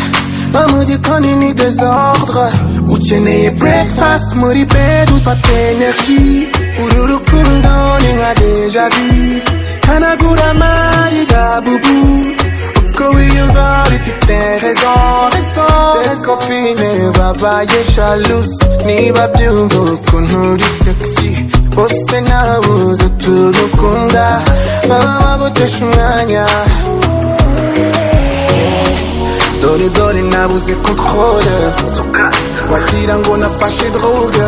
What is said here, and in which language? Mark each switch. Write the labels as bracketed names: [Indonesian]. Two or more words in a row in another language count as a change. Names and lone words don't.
[French] Maman dit qu'on est désordre. [Kinyarwanda] Ukeneye breakfast, muri bed, ufata energy. Uru rukundo ni nka [French] deja vu. [Kinyarwanda] Kanagura amarira bubu. Uko wiyumva bifite raison. [French] Tes copines [Kinyarwanda] babaye jalouse. Niba byumva ukuntu uri sexy. Bose nabuze uturukunda. Baba bagutesha umwanya. Dore dore nabuze contrôle wagira ngo nafashe drogue